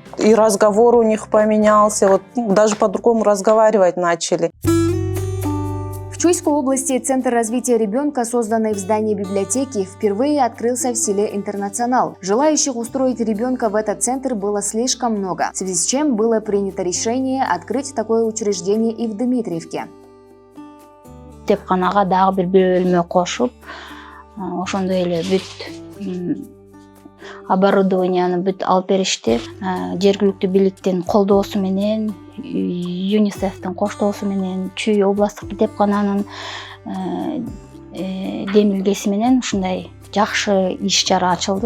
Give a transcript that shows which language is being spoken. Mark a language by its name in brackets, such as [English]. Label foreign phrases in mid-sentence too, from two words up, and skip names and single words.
[Russian] И разговор у них поменялся, даже по-другому разговаривать начали. В Чуйской области Центр развития ребенка, созданный в здании библиотеки, впервые открылся в селе Интернационал. Желающих устроить ребенка в этот центр было слишком много, в связи с чем было принято решение открыть такое учреждение и в Дмитриевке. [Kyrgyz] Китепканага дагы бир бөлмө кошуп, ошондой эле бүт оборудованияны бүт алып беришти. Жергиликтүү бийликтин колдоосу менен, ЮНИСЕФтин коштоосу менен, Чүй областтык китепкананын демилгеси менен ушундай жакшы иш-чара ачылды.